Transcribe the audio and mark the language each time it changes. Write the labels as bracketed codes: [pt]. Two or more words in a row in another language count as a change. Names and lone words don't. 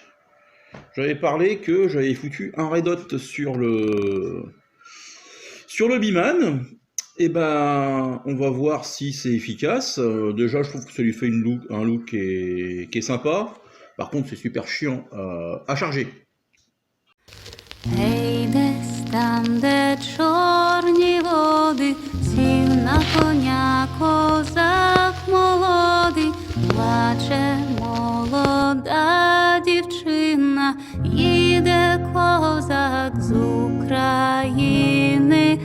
[fr] J'avais parlé que j'avais foutu un [en] red hot [fr] sur le Biman. Et ben, on va voir si c'est efficace. Déjà, je trouve que ça lui fait un look qui est sympa. Par contre, c'est super chiant à charger. [uk] Гей, десь там, де чорні води, сів на коня козак молодий, плаче молода дівчина, їде козак з України.